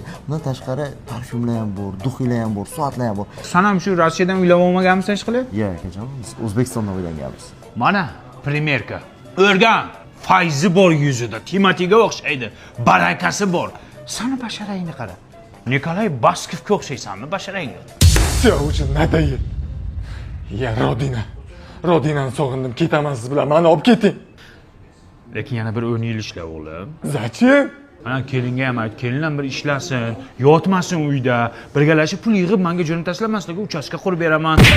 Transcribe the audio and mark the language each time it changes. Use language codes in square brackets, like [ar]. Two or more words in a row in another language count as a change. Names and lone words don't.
[uz] Bundan tashqari parfyumlar ham bor, duxiylar ham bor, soatlar ham bor. Sen ham shu Rossiyadan uylab olmaganmisan hech qilib? Yo'q akajon, biz O'zbekistondan o'ylanganmiz. Mana primerka. O'rgan. Fayzi bor yuzida, Timotiga o'xshaydi, barakasi bor. Sani basharangni qara. Nikolay Baskovga o'xshaysanmi basharangga? [ru] Все уже надоел. [uz] Ya Rodinani sog'indim, ketaman siz bilan. Mani olib keting. Lekin yana bir 10 yil ishla o'g'lim. [ru] Zachем? [uz] Mana kelinga ham ayt, kelin ham bir ishlasin, yotmasin uyda, birgalashib pul yig'ib menga jo'nab tashlamasligi uchastka qurib beraman.